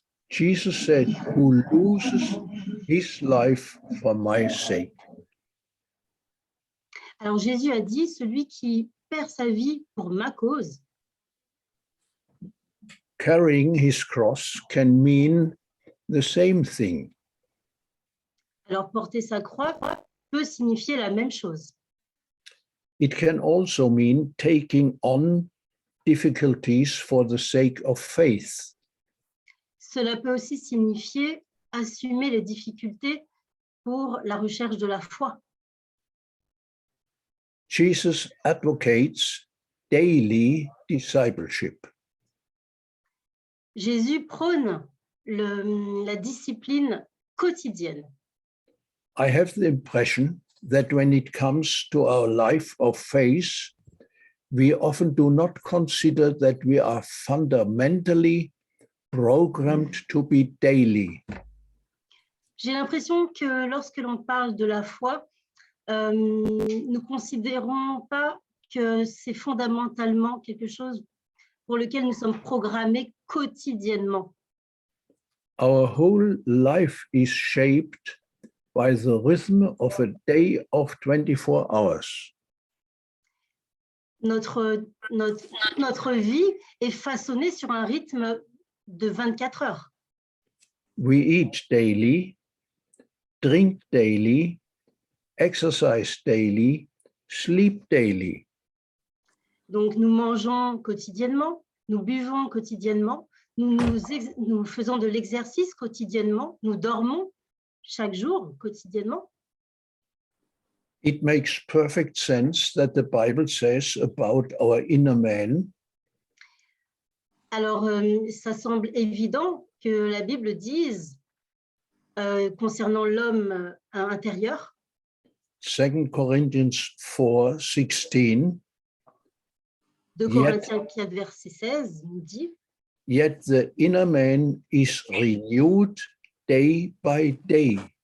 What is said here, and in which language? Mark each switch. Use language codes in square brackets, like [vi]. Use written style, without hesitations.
[en] Jesus said, who loses his life for my sake. [fr] Alors Jésus a dit, celui qui perd sa vie pour ma cause, [en] Carrying his cross can mean the same thing. [fr] alors porter sa croix peut signifier la même chose. [en] It can also mean taking on difficulties for the sake of faith. [fr] Cela peut aussi signifier assumer les difficultés pour la recherche de la foi. [en] Jesus advocates daily discipleship. [fr] Jésus prône la discipline quotidienne. [en] I have the impression that when it comes to our life of faith, we often do not consider that we are fundamentally programmed to be daily. [fr] J'ai l'impression que lorsque l'on parle de la foi, nous ne considérons pas que c'est fondamentalement quelque chose pour lequel nous sommes programmés quotidiennement. [en] Our whole life is shaped by the rhythm of a day of 24 hours. [fr] Notre vie est façonnée sur un rythme de 24 heures. [en] We eat daily, drink daily, exercise daily, sleep daily. [fr] Donc, nous mangeons quotidiennement, nous buvons quotidiennement, nous faisons de l'exercice quotidiennement, nous dormons chaque jour quotidiennement. [en] It makes perfect sense that the Bible says about our inner man, [fr] Alors, ça semble évident que la Bible dise concernant l'homme intérieur, [en] 2 Corinthians 4:16, [fr] 2 Corinthiens 4, verset 16, nous dit « [en] yet the inner man is renewed day by day.